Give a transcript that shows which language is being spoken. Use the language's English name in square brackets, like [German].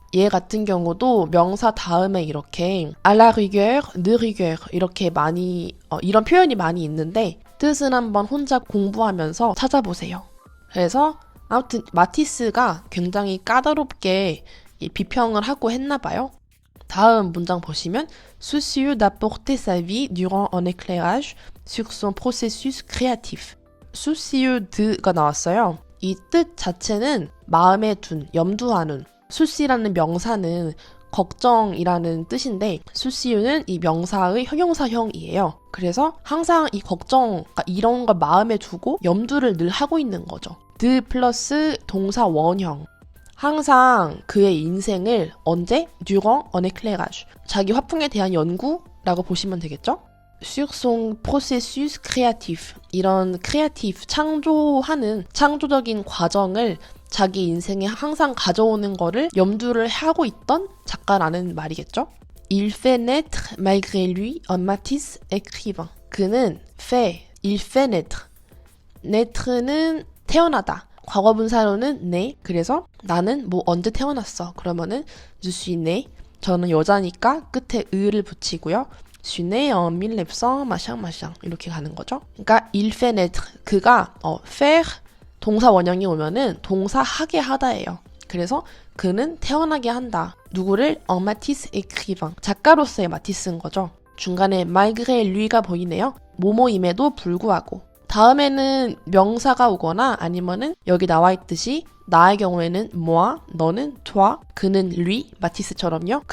[Korean] 얘 같은 경우도 명사 다음에 이렇게 [French] à la rigueur, de rigueur [Korean] 이렇게 많이 이런 표현이 많이 있는데 뜻은 한번 혼자 공부하면서 찾아보세요. 그래서 아무튼 마티스가 굉장히 까다롭게 비평을 하고 했나 봐요. 다음 문장 보시면 [French] soucieux d'apporter sa vie durant un éclairage sur son processus créatif. [Korean] soucieux de가 나왔어요. 이 뜻 자체는 마음에 둔, 염두하는. souci라는 명사는 걱정이라는 뜻인데 soucieu는 이 명사의 형용사형이에요. 그래서 항상 이 걱정, 이런 걸 마음에 두고 염두를 늘 하고 있는 거죠. de 플러스 동사 원형. 항상 그의 인생을 언제? [French] durant un éclairage. [Korean] 자기 화풍에 대한 연구라고 보시면 되겠죠? [French] sur son processus créatif. [Korean] 이런 créatif, 창조하는 창조적인 과정을 자기 인생에 항상 가져오는 거를 염두를 하고 있던 작가라는 말이겠죠? [French] Il fait naître malgré lui un Matisse écrivain. [Korean] 그는 [French] il fait naître. [Korean] naître는 태어나다. 과거분사로는 né. 그래서 나는 뭐 언제 태어났어. 그러면은 [French] je suis né. [Korean] 저는 여자니까 끝에 의를 붙이고요. [French] Je suis né en 1900 machin [Korean] 이렇게 가는 거죠. 그러니까 [French] il fait naître. [Korean] 그가 faire 동사 원형이 오면은 동사하게 하다예요. 그래서 그는 태어나게 한다. 누구를? [French] un Matisse écrivain. [Korean] 작가로서의 마티스인 거죠. 중간에 [French] malgré lui [Korean] 가 보이네요. 뭐뭐임에도 불구하고. 다음에는 명사가 오거나 아니면은 여기 나와 있듯이 나의 경우에는 moi, 너는 toi, 그는 lui, 마티스처럼요.